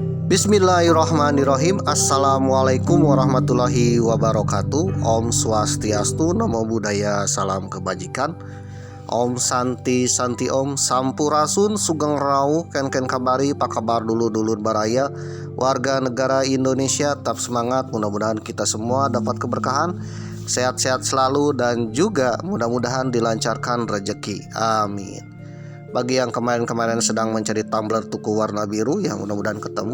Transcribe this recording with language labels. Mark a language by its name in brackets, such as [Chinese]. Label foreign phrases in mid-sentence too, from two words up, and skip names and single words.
[Arabic] بسم الله الرحمن الرحيم. السلام عليكم ورحمة الله وبركاته. [Balinese] Om Swastiastu, [Pali] Namo Buddhaya, [Indonesian] salam kebajikan. [Sanskrit] Om Santi Santi Om, [Indonesian] Sampurasun, [Javanese] Sugeng Rauh, [Indonesian] Ken kabari, pak kabar dulu baraya, warga negara Indonesia, tetap semangat. Mudah-mudahan kita semua dapat keberkahan, sehat-sehat selalu, dan juga mudah-mudahan dilancarkan rezeki. Amin. Bagi yang kemarin-kemarin sedang mencari tumbler tuku warna biru, yang mudah-mudahan ketemu.